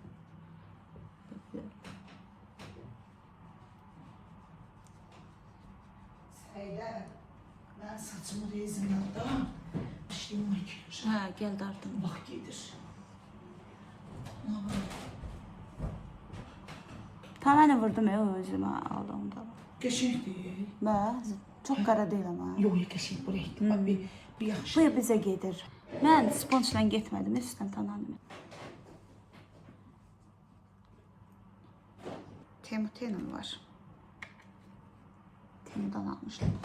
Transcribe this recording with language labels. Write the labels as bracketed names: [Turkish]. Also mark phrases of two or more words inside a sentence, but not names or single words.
[Turkish] Seyda, ben saçımı rezin aldım. İşleyim makyajı. Ha, gel dardım. Bak gelir. Tamamen vurdum ya özüme aldığımda. [Azerbaijani] Qəşəng deyil. Bəs, çok qara deyil ama. Yox, qəşəng bu renkli. Bak bir yaxşı. Bu bizə gedir. Mən sponjla getmədim, üstdən tanıdım. Temutenin var. Temudan almışlar.